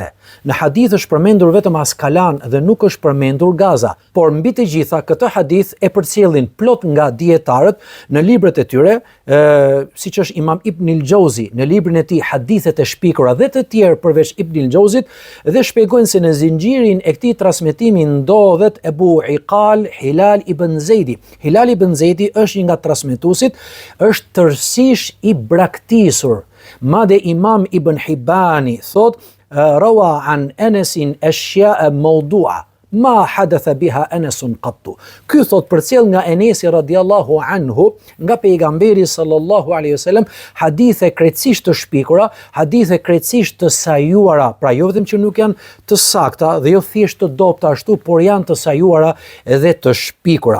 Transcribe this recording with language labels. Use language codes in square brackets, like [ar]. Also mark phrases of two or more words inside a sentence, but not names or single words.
[sq] Në hadith është përmendur vetëm Askalan dhe nuk është përmendur Gaza, por mbi të gjitha këtë hadith e përcjellin plot nga dietarët në librat e tyre, siç është Imam Ibn al-Jauzi në librin e tij Hadithet e shpikura dhe të tjerë përveç Ibn al-Jauzit, dhe shpjegojnë se në zinxhirin e këtij transmetimi ndodhet Ebu Iqal Hilal ibn Zeidi. Hilal ibn Zeidi është një nga transmetuesit, është tërësisht i braktisur. [ar] Madje Imam Ibn Hibani thot روى عن أنس أشياء موضوعة ما حدث بها أنس قط. [sq] Ky thot përcjell nga Enesi [ar] رضي الله عنه, [sq] nga pejgamberi [ar] صلى الله عليه وسلم, [sq] hadithe krejtësisht të shpikura, hadithe krejtësisht të sajuara, pra jo vetëm që nuk janë të sakta dhe jo thjesht të dobta ashtu, por janë të sajuara dhe të shpikura.